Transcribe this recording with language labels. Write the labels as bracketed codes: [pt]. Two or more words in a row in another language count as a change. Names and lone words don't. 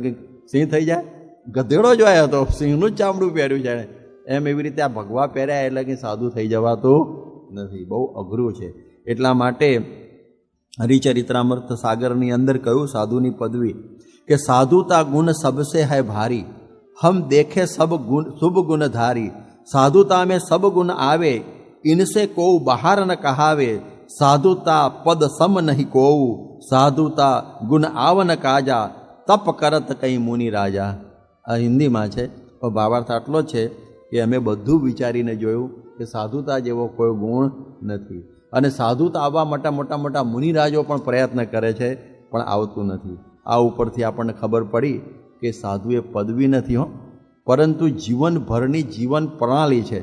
[gu] કંઈક સિંહ થઈ જાય ગધેડો જ હોય હતો સિંહનું જ ચામડું પહેર્યું છે એમ એવી રીતે આ ભગવા પહેર્યા એટલે કંઈ સાધુ થઈ જવાતું નથી બહુ અઘરું છે એટલા માટે હરિચરિત્રામૃત સાગરની અંદર કહ્યું સાધુની પદવી કે સાધુતા ગુણ [hi] सबसे है भारी हम देखे सब गुण शुभ गुण धारी साधुता में सब गुण आवे इनसे को बाहर न कहावे साधुता पद सम नहीं को साधुता गुण आवन काजा तप करत कई मुनि राजा [gu] આ હિન્દીમાં છે પણ ભાવાર્થ આટલો છે કે અમે બધું વિચારીને જોયું કે સાધુતા જેવો કોઈ ગુણ નથી અને સાધુતા આવવા માટે મોટા મોટા મુનિરાજો પણ પ્રયત્ન કરે છે પણ આવતું નથી. આ ઉપરથી આપણને ખબર પડી કે સાધુ એ પદવી નથી પરંતુ જીવનભરની જીવન પ્રણાલી છે.